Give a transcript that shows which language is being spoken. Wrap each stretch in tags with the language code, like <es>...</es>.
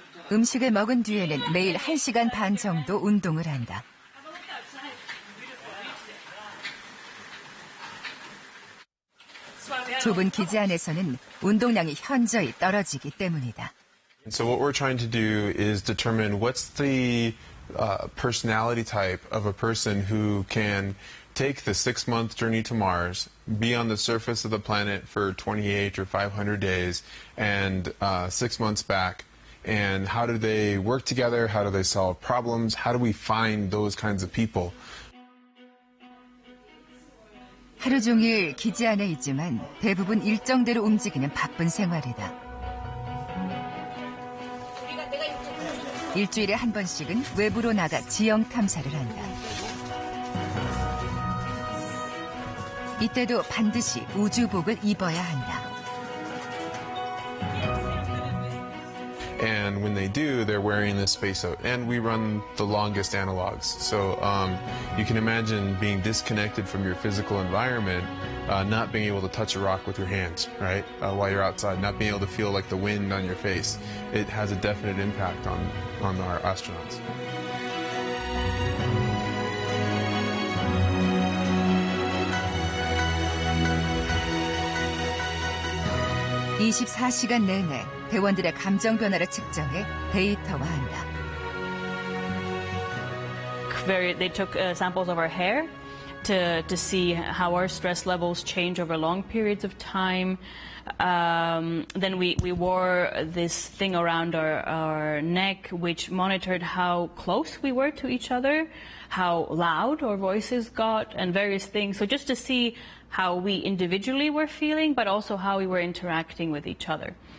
<ko>음식을 먹은 뒤에는 매일 1시간 반 정도 운동을 한다. 좁은 기지 안에서는 운동량이 현저히 떨어지기 때문이다.</ko> <en>So what we're trying to do is determine what's the personality type of a person who can take the 6-month journey to Mars, be on the surface of the planet for 28 or 500 days, and 6 months back. And how do they work together? How do they solve problems? How do we find those kinds of people?</en> <ko>하루 종일 기지 안에 있지만 대부분 일정대로 움직이는 바쁜 생활이다. 일주일에 한 번씩은 외부로 나가 지형 탐사를 한다. 이때도 반드시 우주복을 입어야 한다.</ko> <en>And when they do, they're wearing this spacesuit. And we run the longest analogs. So you can imagine being disconnected from your physical environment, not being able to touch a rock with your hands, right? While you're outside, not being able to feel like the wind on your face. It has a definite impact on our astronauts.</en> <ko>(24시간) 내내 대원들의 감정 변화를 측정해 데이터화한다.</ko> <en>They took samples of our hair to see how our stress levels change over long periods of time. Then we wore this thing around our neck which monitored how close we were to each other, how loud our voices got, and various things. So just to see how we individually were feeling, but also how we were interacting with each other.</en>